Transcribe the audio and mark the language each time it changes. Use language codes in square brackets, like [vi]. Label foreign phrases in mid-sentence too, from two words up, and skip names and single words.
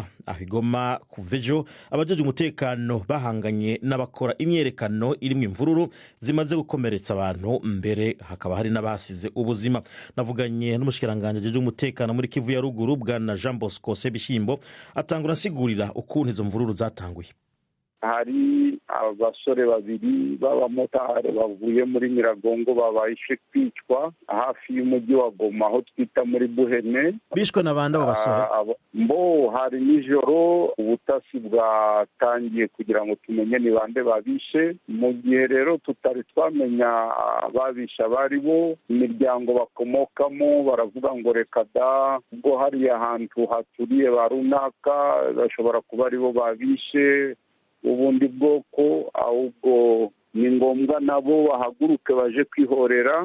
[rn] Aho Goma kuvejo abajeje umutekano bahanganye n'abakora imyerekano irimo imvururu zimaze gukomeretsa abantu, mbere hakaba hari n'abasize ubuzima. Navuganye n'umushikiranganje jeje umutekano muri Kivu ya ruguru bwana Jean Bosco Sebishimbo atangura asigurira ukuntu izo mvururu zatanguye. [rw] Hari abasore babiri b'abamotari bavuye muri Nyiragongo babahishe kwicwa hafi y'umujyi wa Goma aho twita muri Buhene. Bishwe n'abandi abo basore? Hari nijoro ubutasi bwatangiye kugira ngo tumenye ni bande babishe. Mu gihe rero tutari twamenya babisha bari bo, imiryango bakomokamo baravuga ngo reka da, ubwo hari ahantu haturiye ba runaka bashobora kuba ari bo babishe ubundi bwoko, ahubwo ni ngombwa nabo bahaguruke baje kwihorera.